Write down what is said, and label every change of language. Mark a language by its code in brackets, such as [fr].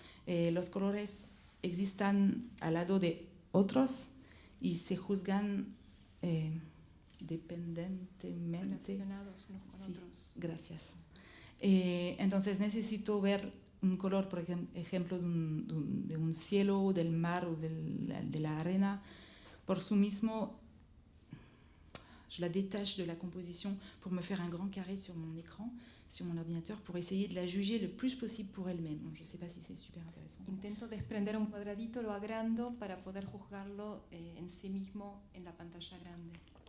[es] Los colores existen al lado de otros y se juzgan dependientemente. Relacionados unos con otros. Gracias. Entonces necesito ver un color, por ejemplo, de un cielo, del mar o de la arena, por sí mismo. [fr] Je la détache de la composition pour me faire un grand carré sur mon écran, sur mon ordinateur, pour essayer de la juger le plus possible pour elle-même. Je ne sais pas si c'est super intéressant. [es] Intento desprender un cuadradito, lo agrando para poder juzgarlo en sí mismo en la pantalla grande.